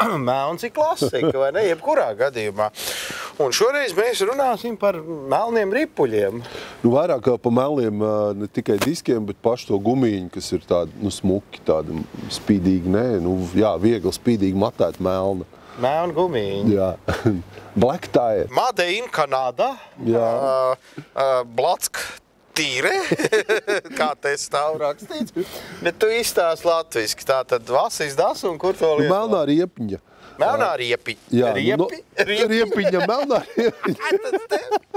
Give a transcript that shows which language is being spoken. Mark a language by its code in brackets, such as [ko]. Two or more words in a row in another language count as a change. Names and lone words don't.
[lv] Melns ir klasika, vai ne, jebkurā gadījumā. Un šoreiz mēs runāsim par melniem ripuļiem. Nu, vairāk kā pa melniem ne tikai diskiem, bet paši to gumiņu, kas ir tādi, nu, smuki, tādi spīdīgi, viegli spīdīgi matēt melna. Melna gumiņa. Jā. [en] Black Tire. Made in Canada. [lv] Jā. Blatsk tīre, kā te stāv rakstīts. Bet tu izstāst latviski, tātad [de] vasis das [lv] un kur to lietot? Melnā riepiņa. Melnā riepi. Jā, Riepiņa, melnā riepiņa.